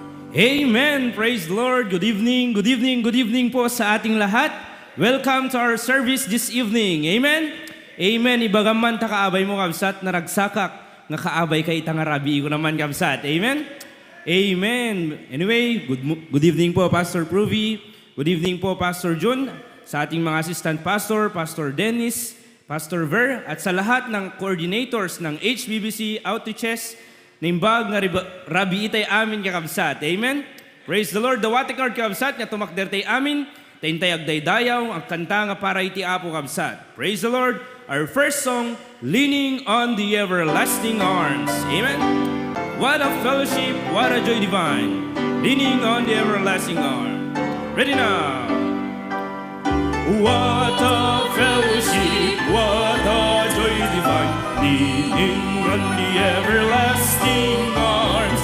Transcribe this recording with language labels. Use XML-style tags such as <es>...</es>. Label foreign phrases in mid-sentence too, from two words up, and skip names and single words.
<en>Amen! Praise the Lord! Good evening, good evening, good evening</en> <tl>po sa ating lahat.</tl> <en>Welcome to our service this evening. Amen? Amen.</en> <ilo>Ibagaman ta kaabay mo kabsat, naragsakak, nga kaabay kay tangarabi ko naman kabsat.</ilo> <en>Amen? Amen. Anyway, good evening po Pastor Pruvi. Good evening</en> <tl>po Pastor Jun, sa ating mga</tl> <en>assistant pastor,</en> <tl>Pastor Dennis, Pastor Ver, at sa lahat ng coordinators ng HBBC Outreaches,</tl> <ilo>nimbag nga rabi itay amin kakabsat.</ilo> <en>Amen? Praise the Lord.</en> <ilo>Dawati kard kakabsat nga tumakder tay amin, tayntay agdaydayaw, ang kanta nga para iti apo kabsat.</ilo> <en>Praise the Lord. Our first song, Leaning on the Everlasting Arms. Amen? What a fellowship, what a joy divine. Leaning on the everlasting arm. Ready now. What a fellowship, what a joy divine, leaning on the everlasting arms.</en>